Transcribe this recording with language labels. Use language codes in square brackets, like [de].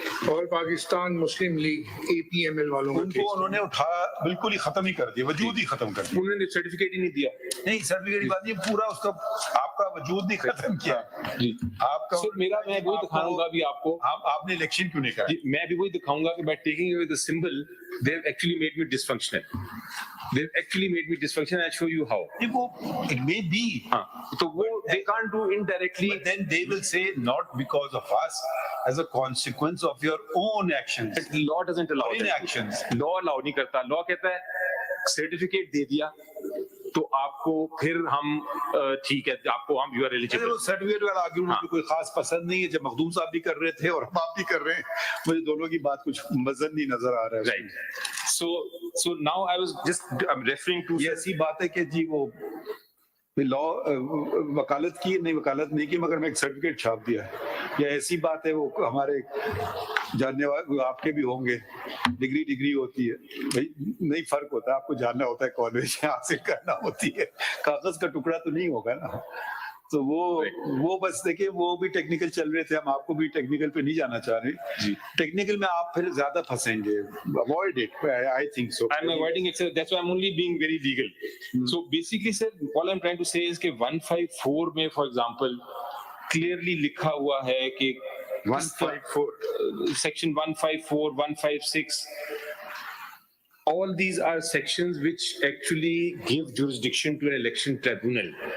[hi] और पाकिस्तान मुस्लिम league APML वालों का उनको केस। उन्होंने उठा बिल्कुल ही खत्म ही कर दिया, वजूद ही खत्म कर दिया। उन्होंने सर्टिफिकेट ही नहीं दिया। नहीं, सर्टिफिकेट की बात नहीं, पूरा उसका आपका वजूद नहीं खत्म किया जी, आपका। सर मैं वही दिखाऊंगा अभी आपको। आपने इलेक्शन क्यों नहीं करा? जी, मैं भी वही दिखाऊंगा कि [en] by taking away the symbol, they have actually made me dysfunctional. They have actually made me dysfunctional. I'll show you how. [hi] नहीं, वो [en] it may be, [hi] हाँ, तो वो [en] they can't do indirectly. but then they will say not because of us, as a consequence of your own actions. Law doesn't allow Or that. inactions. Law allow [hi] नहीं करता। Law कहता है certificate दे दिया तो आपको फिर हम ठीक है, आपको हम यू आर एलिजिबल। वो सर्टिफिकेट वाला आर्ग्यूमेंट मुझे कोई खास पसंद नहीं है। जब मखदूम साहब भी कर रहे थे और हम आप भी कर रहे हैं, मुझे दोनों की बात कुछ मजन नहीं नजर आ रहा है। [en] right, so now I was just I'm referring to [hi] ये ऐसी बात है कि जी वो लॉ वकालत की नहीं, वकालत नहीं की, मगर मैं एक सर्टिफिकेट छाप दिया है। या ऐसी बात है, वो हमारे जानने वाले आपके भी होंगे, डिग्री होती है भाई, नहीं फर्क होता है, आपको जानना होता है कॉलेज हासिल करना होती है, कागज का टुकड़ा तो नहीं होगा ना। तो वो बस देखिए, वो भी टेक्निकल चल रहे थे, हम आपको भी टेक्निकल पे नहीं जाना चाह रहे जी। टेक्निकल में आप फिर ज्यादा फंसेंगे। [en] Avoid it, I think so. I'm avoiding it, sir. That's why I'm only being very legal. So basically, sir, all I'm trying to say is [hi] कि 154 में, [en] for example, clearly [hi] लिखा हुआ है कि [en] 154 section 154, 156, all these are sections which actually give jurisdiction to an election tribunal.